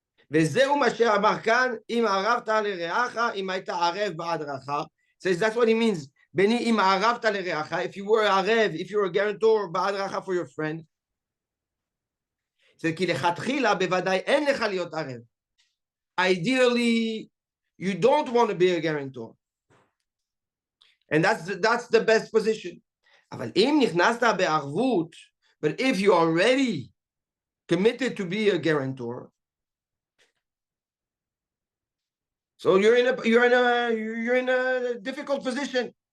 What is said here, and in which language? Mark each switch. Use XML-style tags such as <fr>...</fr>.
<he>וזהו מה שאמר כאן, אם ערבת לרעך, אם היית ערב בעד רעך.</he> <en>Says that's what he means.</en> <he>בני אם ערבת לרעך,</he> <en>if you were ערב, if you were a guarantor</en> <he>בעד רעך</he> <en>for your friend.</en> <he>זה כי לכתחילה בוודאי אין לך להיות ערב.</he> <en>Ideally, you don't want to be a guarantor. And that's the best position.</en> <he>אבל אם נכנסת בערבות,</he> <en>but if you already committed to be a guarantor, so you're in a difficult position.</en>